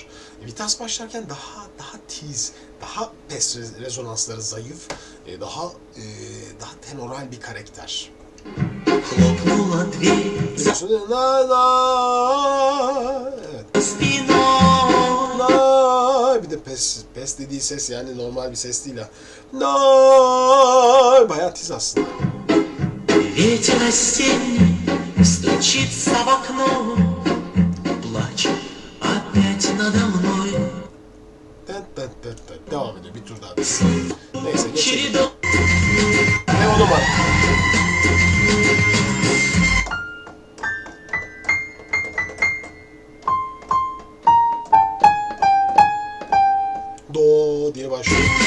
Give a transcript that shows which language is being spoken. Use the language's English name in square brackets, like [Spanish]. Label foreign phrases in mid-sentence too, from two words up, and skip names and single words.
[Turkish] Vitas başlarken daha tiz, daha pes rezonansları zayıf, daha tenoral bir karakter. Biliyorsunuz, evet. Bir de pes dediği ses yani normal bir ses değil ha. Bayağı tiz aslında. [Russian] Ветер осенний стучится в окно, плачет опять надо мной. [Turkish] Devam ediyor bir tur daha. Neyse geçelim. Ne o numara? Do diye başlıyor.